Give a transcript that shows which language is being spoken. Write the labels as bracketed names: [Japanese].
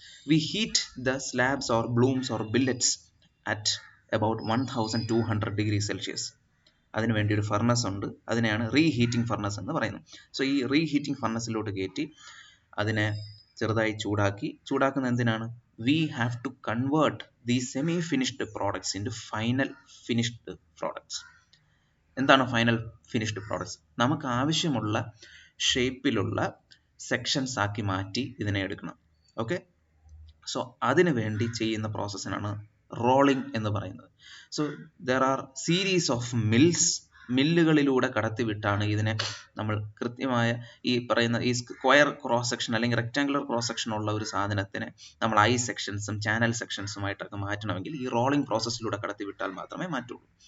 [English] We heat the slabs or blooms or billets at about 1200 degree Celsius. [Malayalam] അതിന് വേണ്ടി ഒരു furnace ഉണ്ട്, അതിനെയാണ് റീഹീറ്റിംഗ് ഫർണസ് എന്ന് പറയുന്നത്. സോ ഈ റീഹീറ്റിംഗ് ഫർണസിലോട്ട് കയറ്റി അതിനെ ചെറുതായി ചൂടാക്കുന്ന എന്തിനാണ്? [English] We have to convert these semi-finished products into final finished products. [Malayalam] എന്താണ് ഫൈനൽ ഫിനിഷ്ഡ് പ്രോഡക്ട്സ്? നമുക്ക് ആവശ്യമുള്ള ഷേപ്പിലുള്ള സെക്ഷൻസ് ആക്കി മാറ്റി ഇതിനെ എടുക്കണം. ഓക്കെ, സോ അതിനു വേണ്ടി ചെയ്യുന്ന പ്രോസസ്സിനാണ് റോളിംഗ് എന്ന് പറയുന്നത്. [English] so there are series of [Malayalam] മില്ലുകളിലൂടെ കടത്തിവിട്ടാണ് ഇതിനെ നമ്മൾ കൃത്യമായ ഈ പറയുന്ന ഈ സ്ക്വയർ ക്രോസ് സെക്ഷൻ അല്ലെങ്കിൽ റെക്ടാങ്കുലർ ക്രോസ് സെക്ഷൻ ഉള്ള ഒരു സാധനത്തിനെ നമ്മൾ ഐ സെക്ഷൻസും ചാനൽ സെക്ഷൻസുമായിട്ടൊക്കെ മാറ്റണമെങ്കിൽ ഈ റോളിംഗ് പ്രോസസ്സിലൂടെ കടത്തിവിട്ടാൽ മാത്രമേ മാറ്റുള്ളൂ.